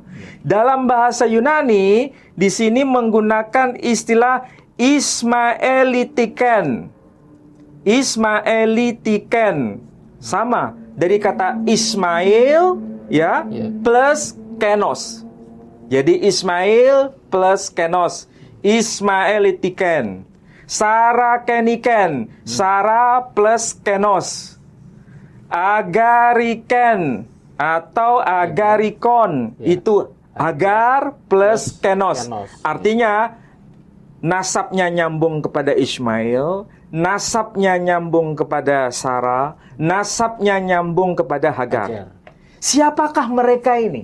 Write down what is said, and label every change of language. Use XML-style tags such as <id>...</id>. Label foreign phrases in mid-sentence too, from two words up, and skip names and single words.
<id>Dalam bahasa Yunani di sini menggunakan istilah Ismaelitiken. Ismaelitiken sama dari kata Ismail ya plus kenos. Jadi Ismail plus kenos, Ismaelitiken. Sara keniken, Sara plus kenos. Agariken atau agarikon itu Agar plus kenos. Artinya nasabnya nyambung kepada Ismail, nasabnya nyambung kepada Sara, nasabnya nyambung kepada Hagar. Siapakah mereka ini?</id>